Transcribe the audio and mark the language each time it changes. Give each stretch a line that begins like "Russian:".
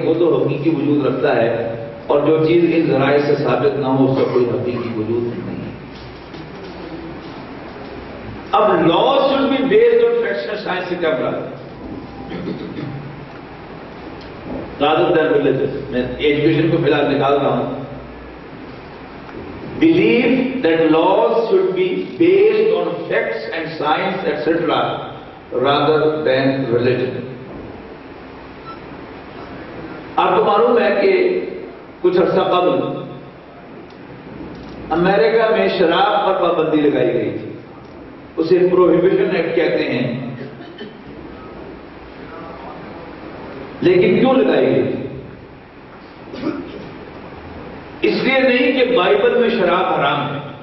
Urdu: وہ تو حقیقی وجود رکھتا ہے، اور جو چیز ان ذرائع سے ثابت نہ ہو اس کا کوئی حقیقی وجود نہیں ہے. اب
English: laws should be based on facts and science
Urdu: سے کیا مراد؟
English: Rather than religion.
Urdu: میں ایجوکیشن کو فی الحال نکال رہا ہوں.
English: Believe that laws should be based on facts and science, etc., rather than religion.
Urdu: آپ کو معلوم ہے کہ کچھ عرصہ قبل امریکہ میں شراب پر پابندی لگائی گئی تھی. اسے پروہیبیشن ایکٹ کہتے ہیں. لیکن کیوں لگائی گئی؟ اس لیے نہیں کہ بائبل میں شراب حرام ہے.